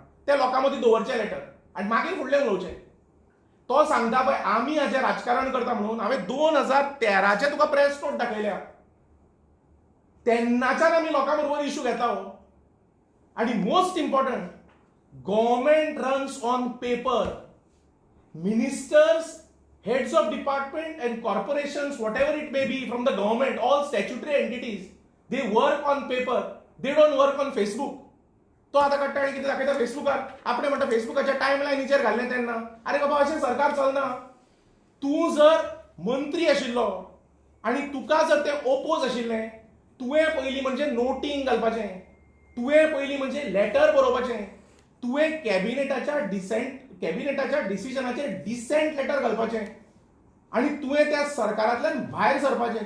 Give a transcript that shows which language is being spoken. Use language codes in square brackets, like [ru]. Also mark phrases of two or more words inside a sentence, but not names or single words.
[kok] ते लोकां मदीं दवरचें लेटर आनी मागीर फुडलें उलोवचें. तो सांगता पळय आमी हाजें राजकारण करता म्हणून. हांवें 2013 तुका [en] press note [kok] दाखयल्या. तेन्नाच्यान आमी लोकां बरोबर इश्यू घेता हो. [en] आनी most important, government runs on paper. Ministers, heads of department and corporations, whatever it may be from the government, all statutory entities, they work on paper. They don't work on Facebook. [kok] तो आता कट्टा किती दाखयता फेसबुकार. आपण म्हणटा फेसबुकाच्या टायमलायनीचेर घाल्लें तेन्ना. अरे बाबा अशें सरकार चलना. तूं जर मंत्री आशिल्लो आनी तुका जर ते ओपोज आशिल्लें, तुवें पयलीं म्हणजे नोटींग घालपाचें, तुवें पयलीं म्हणजे लेटर बरोवपाचें, तुवें कॅबिनेटाच्या डिसिजनाचेर [en] dissent letter [kok] घालपाचें आनी तुवें त्या सरकारांतल्यान भायर सरपाचें.